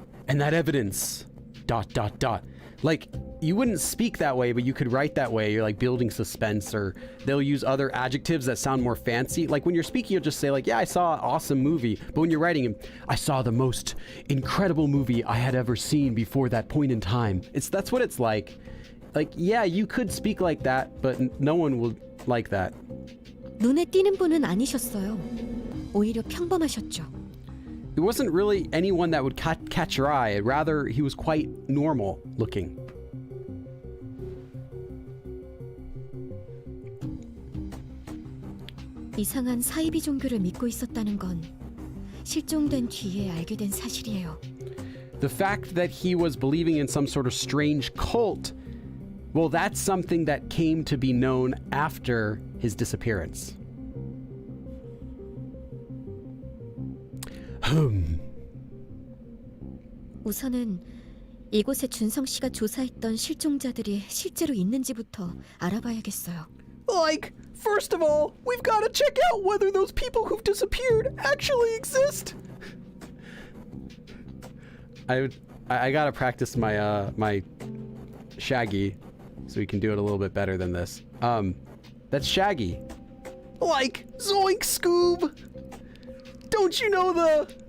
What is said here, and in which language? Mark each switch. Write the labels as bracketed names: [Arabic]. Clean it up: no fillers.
[English] And that evidence, ... Like, you wouldn't speak that way, but you could write that way. You're like building suspense, or they'll use other adjectives that sound more fancy. Like when you're speaking, you'll just say like, yeah, I saw an awesome movie. But when you're writing, I saw the most incredible movie I had ever seen before that point in time. That's what it's like. Like, yeah, you could speak like that, but no one will like that. [Korean] 눈에 띄는 분은 아니셨어요. 오히려 평범하셨죠. [English] It wasn't really anyone that would catch your eye. Rather, he was quite normal looking. [Korean] 이상한 사이비 종교를 믿고 있었다는 건 실종된 뒤에 알게 된 사실이에요. [English] The fact that he was believing in some sort of strange cult, well, that's something that came to be known after his disappearance. [Korean] 우선은 이곳에 준성 씨가 조사했던 실종자들이 실제로 있는지부터 알아봐야겠어요. [English] Like, first of all, we've got to check out whether those people who've disappeared actually exist. I gotta practice my my Shaggy so we can do it a little bit better than this. That's Shaggy. Like, Zoink Scoob! Don't you know the...